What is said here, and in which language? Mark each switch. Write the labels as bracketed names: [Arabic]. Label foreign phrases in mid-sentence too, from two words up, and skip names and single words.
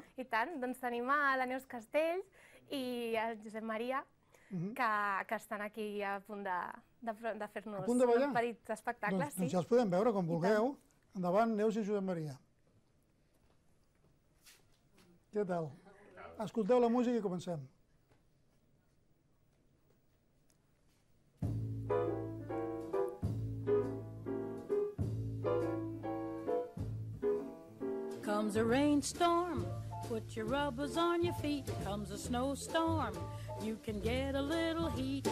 [Catalan] I tant, doncs tenim a la Neus Castells i el Josep Maria, que estan aquí a punt de fer-nos un petit espectacle. Doncs ja els podem veure com vulgueu. Endavant, Neus i Josep Maria. Què tal? Escolteu la música i comencem. [English] Comes a rainstorm, put your rubbers on your feet. Comes a snowstorm, you can get a little heat.